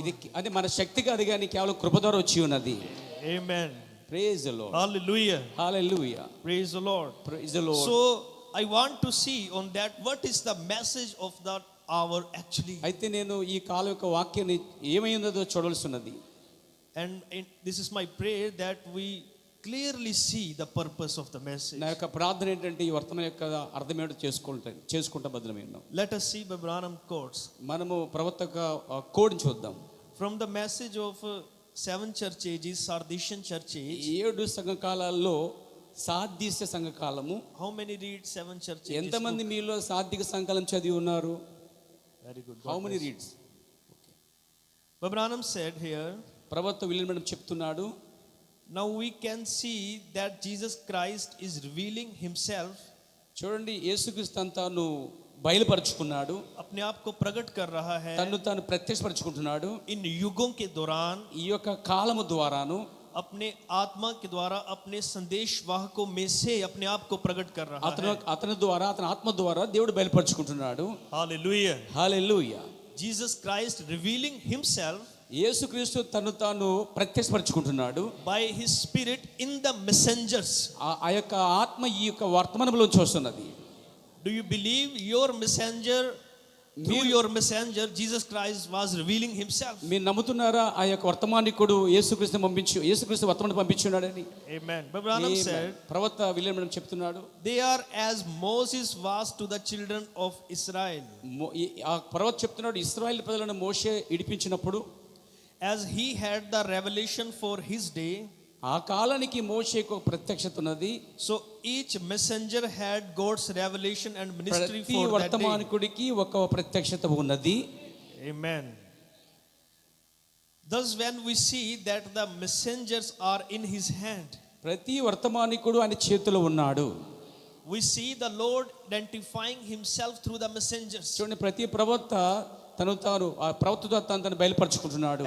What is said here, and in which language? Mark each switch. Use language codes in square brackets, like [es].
[te] ఇది అంటే మన శక్తి కాదు, కానీ కేవలం కృప ద్వారా వచ్చి ఉన్నది. [en] Amen. Praise the lord. Hallelujah. [te] Hallelujah. [en] Praise the Lord. Praise the Lord. So I want to see on that what is the message of that hour actually. [te] అయితే నేను ఈ కాలం యొక్క వాక్యాన్ని ఏమైందో చూడాల్సి ఉన్నది. [en] And this is my prayer that we clearly see the purpose of the message. [te] నా యొక్క ప్రార్థన ఏంటంటే ఈ వర్తమానం యొక్క అర్థం ఏంటో చేసుకుంటా బదులమైనాం. [en] Let us see the Branham quotes. [te] మనము ప్రవర్తక కోడ్ని చూద్దాం. [en] From the message of 7 church ages, Sardisian church age. [te] 7 సంఘకాలాల్లో సాదీస్య సంఘకాలము. [en] How many read 7 church ages? [te] ఎంతమంది మీలో సాధిక సంఘకాలం చదివి ఉన్నారు? [en] Very good. How many reads? But Branham said here, ప్రవక్త William Branham చెప్తున్నాడు, now we can see that Jesus Christ is revealing himself. చూడండి, యేసుక్రీస్తు తాను బయలుపరుచుకున్నాడు, [hi] अपने आप को प्रकट कर रहा है, [te] తన్ను తాను ప్రత్యక్షపరుచుకుంటున్నాడు. [hi] इन युगों के दौरान [te] ఈ యొక్క కాలము ద్వారాను [hi] अपने आत्मा के द्वारा अपने संदेश वाहकों में से अपने आप को प्रकट कर रहा है. [te] అతని ద్వారా, అతని ఆత్మ ద్వారా దేవుడు బయలుపరుచుకుంటున్నాడు. [en] Hallelujah. [te] హల్లెలూయా. [en] Jesus Christ revealing himself, [te] యేసుక్రీస్తు తను తాను ప్రత్యక్షపరుచుకుంటున్నాడు [en] by his spirit in the messengers. [te] ఆ యొక్క ఆత్మ ఈ యొక్క వర్తమానంలోంచి వస్తున్నది. [en] Do you believe your messenger, through your messenger Jesus Christ was revealing himself? [te] మీరు నమ్ముతున్నారా ఆ యొక్క వర్తమానికుడు యేసుక్రీస్తు వర్తమానం పంపించున్నాడని? [en] Amen. But Branham said, [te] ప్రవక్త విలియం బ్రానమ్ చెప్తున్నాడు, [en] they are as Moses was to the children of Israel. [te] ఆ ప్రవక్త చెప్తున్నాడు, ఇశ్రాయేలు ప్రజలను మోషే ఇడిపించినప్పుడు, [en] as he had the revelation for his day, [te] ఆ కాలానికి మోషేకు ఒక ప్రత్యక్షత ఉన్నది. [en] so each messenger had God's revelation and ministry [te] ప్రతి [en] for that day. [te] వర్తమానికుడికి ఒక ప్రత్యక్షత ఉన్నది. [en] Amen. Thus when we see that the messengers are in his hand, [te] ప్రతి వర్తమానికుడు ఆయన చేతిలో ఉన్నాడు. [en] we see the Lord identifying himself through the messengers. [te] చూడండి, ప్రతి ప్రవక్త తాను ఆ ప్రవక్తతో తను బయలుపరుచుకుంటున్నాడు.